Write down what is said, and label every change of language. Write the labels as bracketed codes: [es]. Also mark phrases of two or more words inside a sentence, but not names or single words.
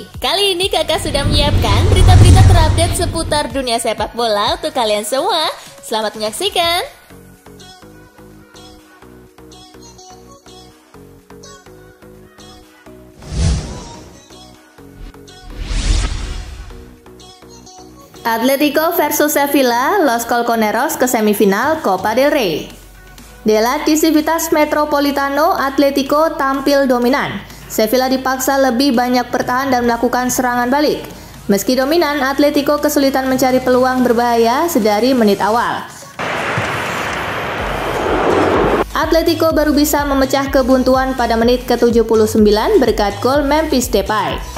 [id] Kali ini Kakak sudah menyiapkan berita-berita terupdate seputar dunia sepak bola untuk kalian semua. Selamat menyaksikan. Atletico versus Sevilla, Los Colchoneros ke semifinal Copa del Rey. [es] De la Civitas Metropolitano, [id] Atletico tampil dominan. Sevilla dipaksa lebih banyak bertahan dan melakukan serangan balik. Meski dominan, Atletico kesulitan mencari peluang berbahaya sedari menit awal. Atletico baru bisa memecah kebuntuan pada menit ke-79 berkat gol Memphis Depay.